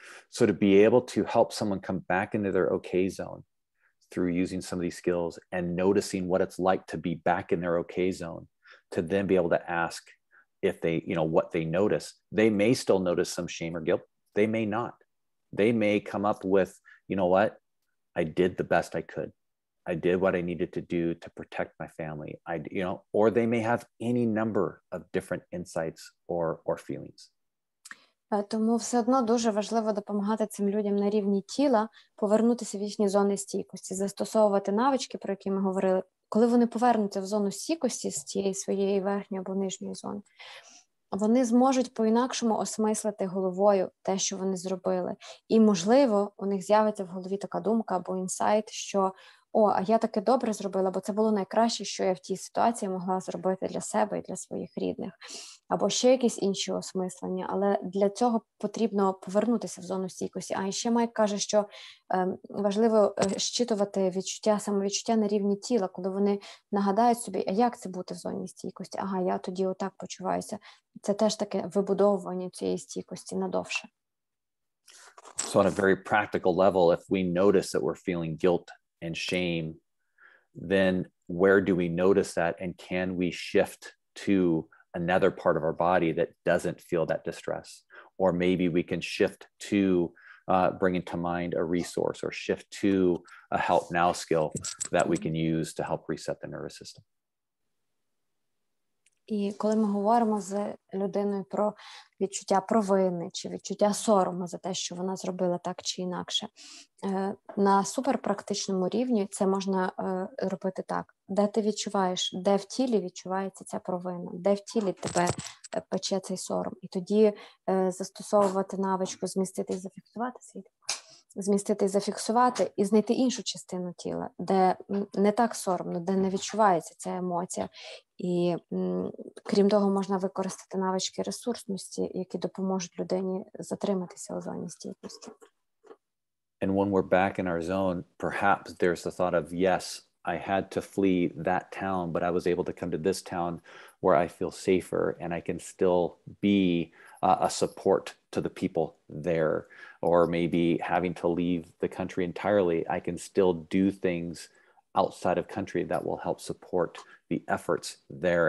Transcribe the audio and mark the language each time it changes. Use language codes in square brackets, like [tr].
[en] So to be able to help someone come back into their okay zone through using some of these skills and noticing what it's like to be back in their okay zone, to then be able to ask if they, what they notice. They may still notice some shame or guilt. They may not. They may come up with, you know what? I did the best I could. I did what I needed to do to protect my family. Or they may have any number of different insights or feelings. [uk] Тому все одно дуже важливо допомагати цим людям на рівні тіла повернутися в їхні зони стійкості, застосовувати навички, про які ми говорили. Коли вони повернуться в зону стійкості з тієї своєї верхньої або нижньої зони, вони зможуть по-інакшому осмислити головою те, що вони зробили. І, можливо, у них з'явиться в голові така думка або інсайт, що «О, а я таке добре зробила, бо це було найкраще, що я в тій ситуації могла зробити для себе і для своїх рідних». Або ще якісь інші осмислення, але для цього потрібно повернутися в зону стійкості. А ще Майк каже, що важливо зчитувати відчуття, самовідчуття на рівні тіла, коли вони нагадають собі, а як це бути в зоні стійкості? Ага, я тоді отак почуваюся. Це теж таке вибудовування цієї стійкості надовше. [en] So on a very practical level, if we notice that we're feeling guilt and shame, then where do we notice that, and can we shift to another part of our body that doesn't feel that distress? Or maybe we can shift to bringing to mind a resource, or shift to a help now skill that we can use to help reset the nervous system. [uk] І коли ми говоримо з людиною про відчуття провини чи відчуття сорому за те, що вона зробила так чи інакше, на суперпрактичному рівні це можна робити так. Де ти відчуваєш, де в тілі відчувається ця провина, де в тілі тебе пече цей сором. І тоді застосовувати навичку змістити і зафіксувати світ. Змістити і зафіксувати, і знайти іншу частину тіла, де не так соромно, де не відчувається ця емоція. І крім того, можна використати навички ресурсності, які допоможуть людині затриматися у зоні стійкості. [en] And when we're back in our zone, perhaps there's the thought of, yes, I had to flee that town, but I was able to come to this town where I feel safer and I can still be a support to the people there. Or maybe having to leave the country entirely, I can still do things outside of country that will help support the efforts there.